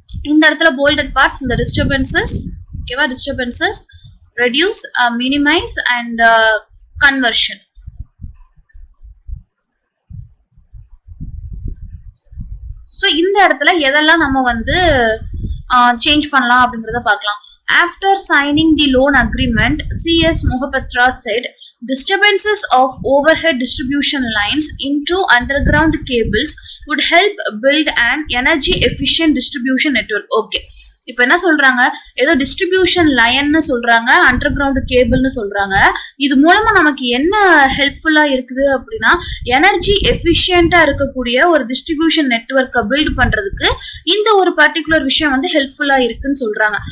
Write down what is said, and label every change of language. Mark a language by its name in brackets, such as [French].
[Tamil] இந்த இடத்துல bolted parts, இந்த டிஸ்டர்பன்சஸ். ஓகேவா? Disturbances, reduce, minimise and conversion. So இந்த இடத்துல எதெல்லாம் நம்ம வந்து சேஞ்ச் பண்ணலாம் அப்படிங்கிறத பார்க்கலாம். [English] After signing the loan agreement, C.S. Mohapatra said, disturbances of overhead distribution lines into underground cables would help build an energy efficient distribution network. [Tamil] Okay, இப்போ என்ன சொல்றாங்க? ஏதோ டிஸ்ட்ரிபியூஷன் லைன்னு சொல்றாங்க, அண்டர் கிரவுண்ட் கேபிள்னு சொல்றாங்க. இது மூலமா நமக்கு என்ன ஹெல்ப்ஃபுல்லா இருக்குது அப்படின்னா எனர்ஜி எஃபிஷியன்டா இருக்கக்கூடிய ஒரு டிஸ்ட்ரிபியூஷன் நெட்வொர்க்கை பில்ட் பண்றதுக்கு இந்த ஒரு பர்டிகுலர் விஷயம் வந்து ஹெல்ப்ஃபுல்லா இருக்குன்னு சொல்றாங்க.